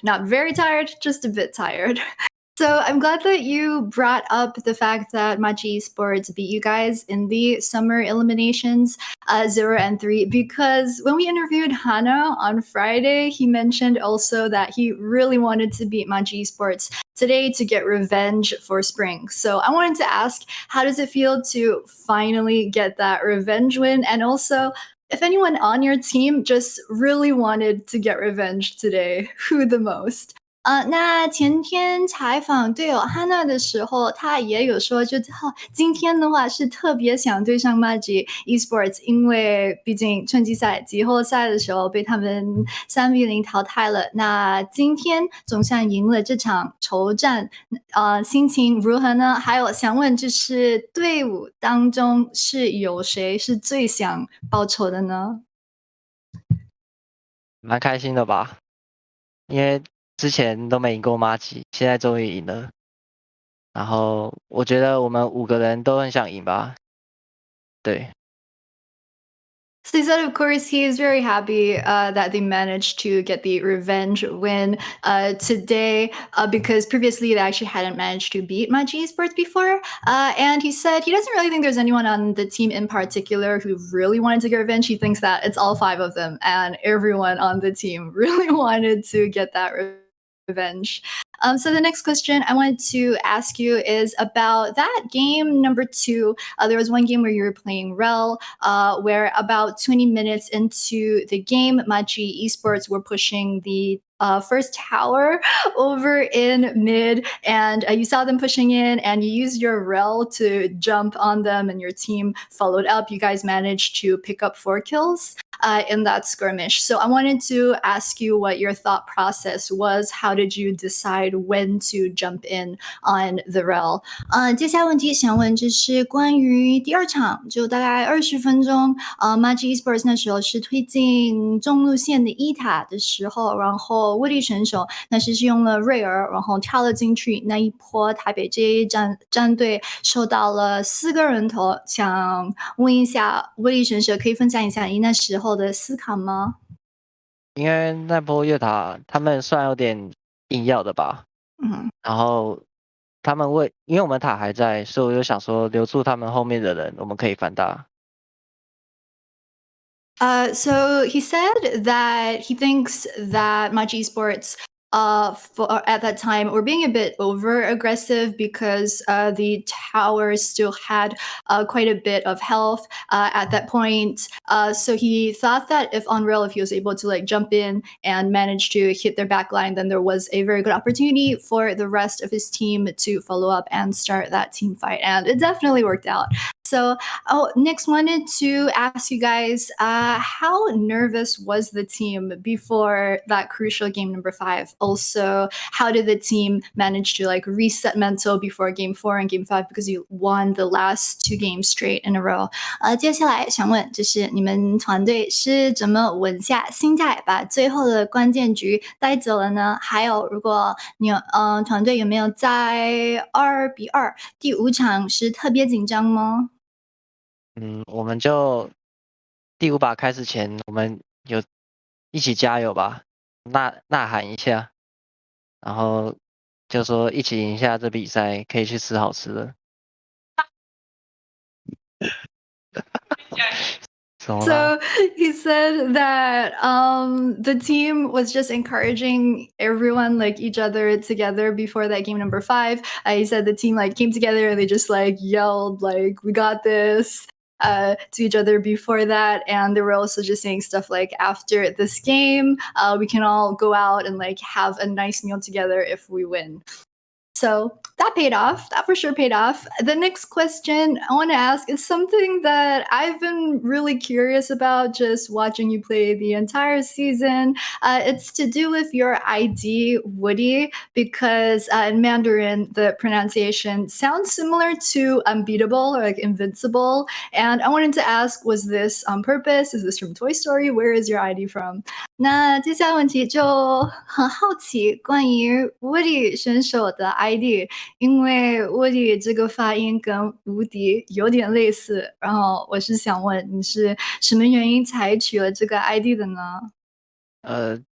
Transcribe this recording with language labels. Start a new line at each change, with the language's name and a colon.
English: Not very tired, just a bit tired. So I'm glad that you brought up the fact that Machi Esports beat you guys in the summer eliminations 0-3, because when we interviewed Hana on Friday, he mentioned also that he really wanted to beat Machi Esports today to get revenge for spring. So I wanted to ask, how does it feel to finally get that revenge win? And also, if anyone on your team just really wanted to get revenge today, who the most?
Chinese: 那前天采访队友哈娜的时候，他也有说，今天的话是特别想对上 Magic Esports，因为毕竟春季赛、季后赛的时候被他们3-0淘汰了。那今天总算赢了这场仇战，心情如何呢？还有想问，就是队伍当中是有谁是最想报仇的呢？蛮开心的吧？因为之前都没赢过妈吉，现在终于赢了。然后我觉得我们5个人都很想赢吧。对。
English: So he said, of course, he is very happy that they managed to get the revenge win today because previously they actually hadn't managed to beat Machi Esports before. And he said he doesn't really think there's anyone on the team in particular who really wanted to get revenge. He thinks that it's all 5 of them, and everyone on the team really wanted to get that revenge. So the next question I wanted to ask you is about that game number 2. There was one game where you were playing Rel, where about 20 minutes into the game, Machi Esports were pushing the first tower over in mid, and you saw them pushing in, and you used your rel to jump on them, and your team followed up. You guys managed to pick up 4 kills in that skirmish. So I wanted to ask you what your thought process was. How did you decide when to jump in on the rel?
Chinese: 接下来问题想问就是关于第2场，就大概20分钟，Machi Esports 那时候是推进中路线的1塔的时候，然后WOODY 选手那时是用了瑞尔，然后跳了进去，那一波台北 J 战队受到了4个人头，想问一下 WOODY 选手可以分享一下你那时候的思考吗？因为那波越塔他们算有点硬要的吧。然后他们因为我们塔还在，所以我就想说留住他们后面的人，我们可以反打。
English: So he said that he thinks that Machi Esports at that time were being a bit over aggressive because the tower still had quite a bit of health at that point. So he thought that if Unreal, if he was able to like jump in and manage to hit their backline, then there was a very good opportunity for the rest of his team to follow up and start that team fight. And it definitely worked out. So, next wanted to ask you guys, how nervous was the team before that crucial game number 5? Also, how did the team manage to like reset mental before game 4 and game 5 because you won the last 2 games straight in a row?
Chinese: 接下来想问，就是你们团队是怎么稳下心态，把最后的关键局带走了呢？还有，如果你团队有没有在2-2第5场是特别紧张吗？我们就第5把开始前，我们有一起加油吧，呐喊一下，然后就说一起赢下这比赛，可以去吃好吃的。
English: So he said that the team was just encouraging everyone, like each other together before that game number 5. He said the team like came together and they just like yelled like we got this to each other before that, and they were also just saying stuff like after this game we can all go out and like have a nice meal together if we win. So that paid off. That for sure paid off. The next question I want to ask is something that I've been really curious about just watching you play the entire season. It's to do with your ID, Woody, because in Mandarin, the pronunciation sounds similar to unbeatable or like invincible. And I wanted to ask, was this on purpose? Is this from Toy Story? Where is your ID from?
Chinese: 那接下来问题就很好奇关于 Woody 选手的 ID， 因为 Woody 这个发音跟无敌有点类似，然后我是想问你是什么原因才取了这个 ID 的呢？